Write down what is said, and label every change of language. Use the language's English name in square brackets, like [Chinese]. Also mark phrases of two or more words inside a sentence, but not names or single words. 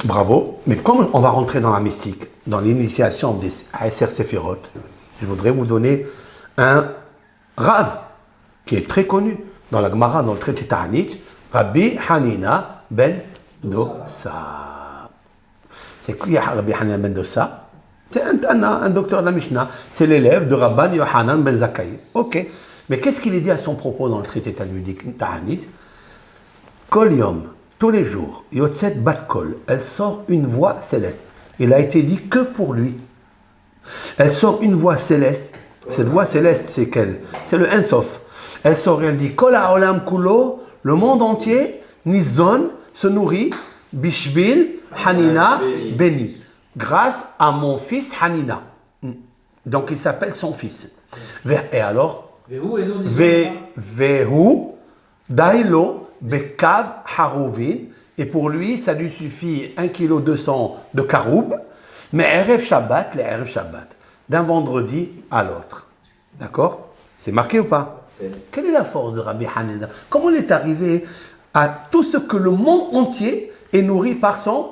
[French] bravo, mais comme on va rentrer dans la mystique, dans l'initiation des [Hebrew] עשר ספירות, [French] je voudrais vous donner un Rav qui est très connu dans la Gemara, dans le traité Ta'anit, Rabbi Hanina ben Dossa. C'est qui Rabbi Hanina ben Dossa? C'est un docteur de la Mishnah, c'est l'élève de Rabban Yohanan ben Zakkai. Ok, mais qu'est-ce qu'il est dit à son propos dans le traité talmudique Ta'anit? [Hebrew] כל יום, [French] tous les jours, [Hebrew] יוצאת בת קול, [French] elle sort une voix céleste. Il a été dit que pour lui. Elle sort une voix céleste. Cette voix céleste, c'est quelle? C'est le Ensof. Elle sort, elle dit [Hebrew] כל העולם כולו, [French] le monde entier, nizon, se nourrit, bishbil, hanina, béni. Grâce à mon fils Hanina. Donc il s'appelle son fils. Et alors [Hebrew] והוא דיו בקב חרובין. [French] Et pour lui, ça lui suffit 1,2 kg de caroub. [Hebrew] Mais ערב שבת, les ערב שבת. [French] D'un vendredi à l'autre. D'accord? C'est marqué ou pas? Quelle est la force de Rabbi Hanina? Comment il est arrivé à tout ce que le monde entier est nourri par son